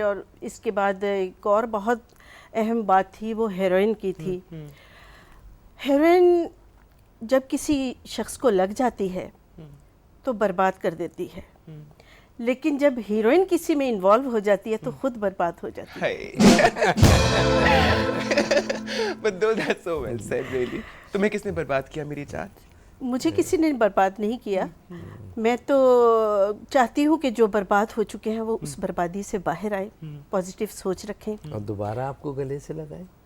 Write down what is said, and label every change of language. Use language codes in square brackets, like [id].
[ur] اور اس کے بعد ایک اور بہت اہم بات تھی, وہ ہیروئن کی تھی. ہیروئن جب کسی شخص کو لگ جاتی ہے تو برباد کر دیتی ہے, لیکن جب ہیروئن کسی میں انوالو ہو جاتی ہے تو خود برباد ہو جاتی ہے. [en] But though that's so well said, really. [ur] تمہیں کس نے برباد کیا میری جان؟ مجھے کسی نے برباد نہیں کیا. میں تو چاہتی ہوں کہ جو برباد ہو چکے ہیں وہ اس بربادی سے باہر آئے, پازیٹیو سوچ رکھیں. اور دوبارہ آپ کو گلے سے لگائیں.